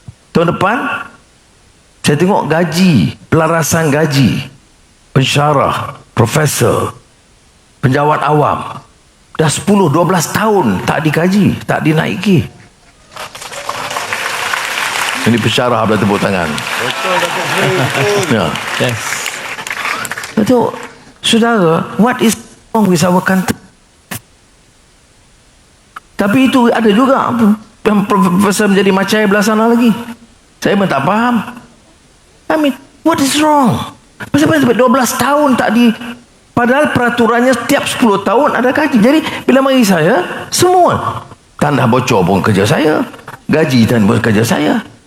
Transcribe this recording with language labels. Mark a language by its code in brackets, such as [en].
[ms] Tahun depan saya tengok gaji, pelarasan gaji pensyarah, profesor, penjawat awam dah 10-12 tahun tak dikaji, tak dinaiki. Ini pensyarah, boleh tepuk tangan. Betul. Ya. Yes. Betul. [en] Saudara, what is wrong with our country? [ms] Tapi itu ada juga yang profesor menjadi macai belah sana lagi. Saya pun tak faham. [en] I mean, what is wrong? [ms] Pasal 12 tahun tak di... Padahal peraturannya setiap 10 tahun ada kaji. Jadi bila bagi saya, semua tanah bocor pun kerja saya, gaji dan pun kerja saya.